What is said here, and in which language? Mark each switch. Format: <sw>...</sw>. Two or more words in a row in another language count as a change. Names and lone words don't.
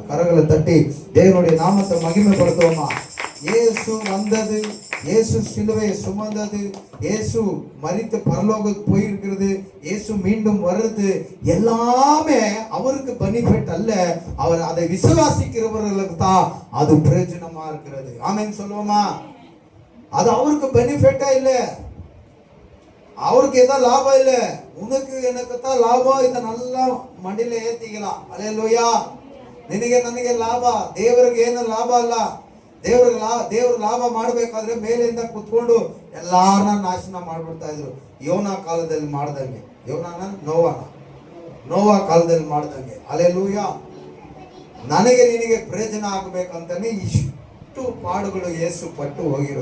<ta>கரங்களை தட்டி தேவனுடைய நாமத்தை மகிமைப்படுத்துவோமா? இயேசு வந்தது, இயேசு சிலுவையை சுமந்தது, இயேசு மரித்து பரலோகத்துக்கு போயிருக்கிறது, இயேசு மீண்டும் வருது, எல்லாமே அவருக்கு பெனிஃபிட் அல்ல, அவர் அதை விசுவாசிக்கிறவர்களுக்கு தான் அது பிரயோஜனமா இருக்கிறது. ஆமென் சொல்லுவோமா? அது அவருக்கு பெனிஃபிட்டா இல்ல, அவருக்கு ஏதோ லாபம் இல்லை, உனக்கு எனக்கு தான் லாபம். இதை நல்லா மண்டியில ஏத்திக்கலாம். அல்லேலூயா.</ta> <kn>ನನಗೆ ಲಾಭ, ದೇವರಿಗೆ ಏನು ಲಾಭ ಅಲ್ಲ. ದೇವರು ಲಾಭ ಮಾಡಬೇಕಾದ್ರೆ ಮೇಲಿಂದ ಕುತ್ಕೊಂಡು ಎಲ್ಲಾರನ್ನ ನಾಶನ ಮಾಡ್ಬಿಡ್ತಾ ಇದ್ರು. ಯೋನ ಕಾಲದಲ್ಲಿ ಮಾಡ್ದಂಗೆ, ನೋವಾ ಕಾಲದಲ್ಲಿ ಮಾಡ್ದಂಗೆ. அல்லேலೂಯಾ. ನನಗೆ ನಿನಗೆ ಪ್ರಯೋಜನ ಆಗಬೇಕಂತಾನೆ ಇಷ್ಟು ಪಾಡುಗಳು ಯೇಸು ಪಟ್ಟು ಹೋಗಿರೋದು.</kn>